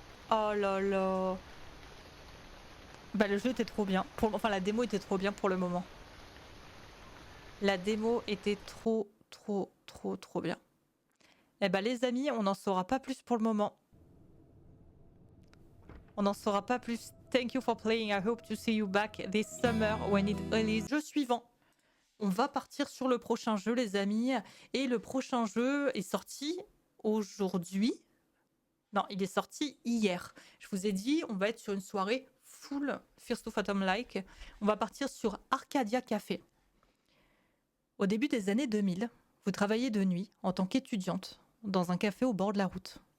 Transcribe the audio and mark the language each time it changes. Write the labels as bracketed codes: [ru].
[fr] Oh là là. Bah le jeu était trop bien. Enfin la démo était trop bien pour le moment. La démo était trop bien. Eh bah les amis, on n'en saura pas plus pour le moment. On n'en saura pas plus. [en] Thank you for playing. I hope to see you back this summer when it releases. [fr] Jeu suivant. On va partir sur le prochain jeu les amis. Et le prochain jeu est sorti aujourd'hui. Non, il est sorti hier. Je vous ai dit, on va être sur une soirée full First to Phantom-like. On va partir sur Arcadia Café. Au début des années 2000, vous travaillez de nuit en tant qu'étudiante dans un café au bord de la route.